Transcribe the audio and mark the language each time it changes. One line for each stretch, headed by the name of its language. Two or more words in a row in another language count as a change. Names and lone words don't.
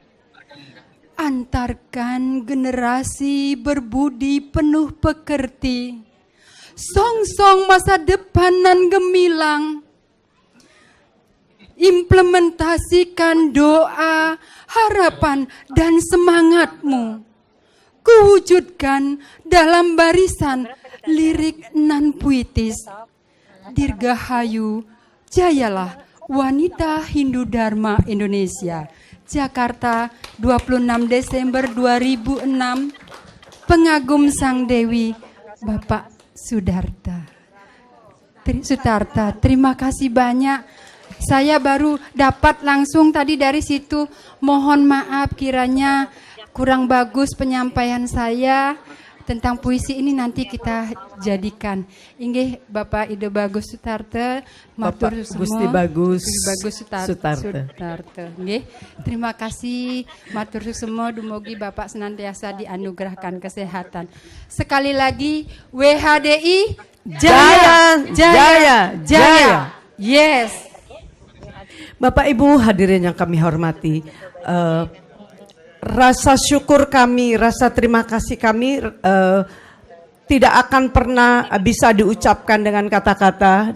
Indonesian: antarkan generasi berbudi penuh pekerti, song-song masa depan nan gemilang, implementasikan doa, harapan, dan semangatmu, kuwujudkan dalam barisan lirik nan puitis. Dirgahayu, jayalah wanita Hindu Dharma Indonesia. Jakarta, 26 Desember 2006. Pengagum Sang Dewi, Bapak Sudarta. Sutarta, terima kasih banyak. Saya baru dapat langsung tadi dari situ. Mohon maaf kiranya kurang bagus penyampaian saya tentang puisi ini, nanti kita jadikan.
Balinese: Inggih Bapak Ide Bagus Sutarta, matur semua.
Indonesian: Gusti Bagus Sutarta. Inggih, terima kasih
Balinese: matur semua, dumugi
Indonesian: Bapak senantiasa dianugerahkan kesehatan. Sekali lagi WHDI jaya, jaya, jaya. Yes. Bapak Ibu hadirin yang kami hormati, rasa syukur kami, rasa terima kasih kami tidak akan pernah bisa diucapkan dengan kata-kata.